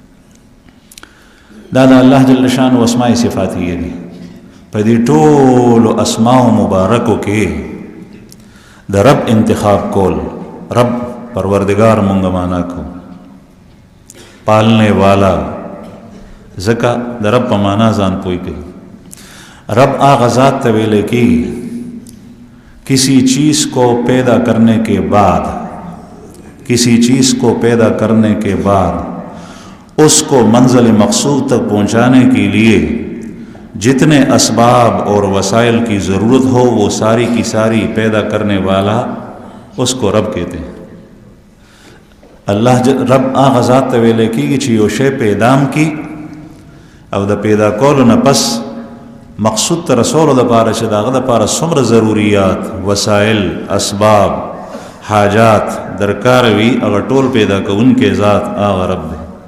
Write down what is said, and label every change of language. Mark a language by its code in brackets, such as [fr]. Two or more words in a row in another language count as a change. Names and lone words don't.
[ps] دا د الله [ar] جل شانه [ps] او [ar] اسماء صفاتیه [ps] دي په دې ټول اسماء مبارکو کې د رب انتخاب کول رب پروردگار مونږ معنا کو [ur] پالنے والا زکا [ps] د رب په معنا ځان پوي کوي رب هغه ذات ته ویل کی [ur] کسی چیز کو پیدا کرنے کے بعد کسی چیز کو پیدا کرنے کے بعد اس کو منزل مقصود تک پہنچانے کے لیے جتنے اسباب اور وسائل کی ضرورت ہو وہ ساری کی ساری پیدا کرنے والا اس کو رب کہتے ہیں [ps] اللہ رب آغا ذات ته ویل کیږي چې یو شی پیدام کی او د پیدا کولو نه پس مقصود ته رسولو دپاره چې د هغه دپاره څومره ضروریات وسایل اسباب حاجات درکار وي هغه ټول پیدا کوونکی ذات هغه رب دی